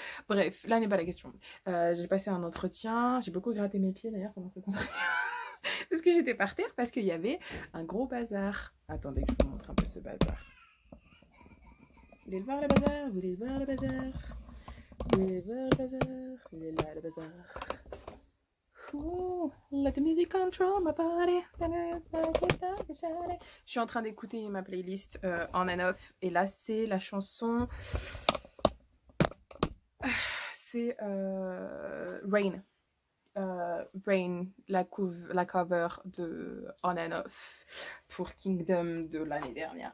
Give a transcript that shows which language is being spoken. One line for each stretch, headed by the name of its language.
French: Bref, là n'est pas la question. J'ai passé un entretien, j'ai beaucoup gratté mes pieds d'ailleurs pendant cet entretien. Parce que j'étais par terre, parce qu'il y avait un gros bazar. Attendez que je vous montre un peu ce bazar. Vous voulez voir le bazar? Vous voulez voir le bazar? Vous voulez voir le bazar? Il est là le bazar.
English: Ooh, let the music control my body.
French: Je suis en train d'écouter ma playlist on and off. Et là, c'est la chanson... C'est Rain. Rain, la cover de On and Off pour Kingdom de l'année dernière.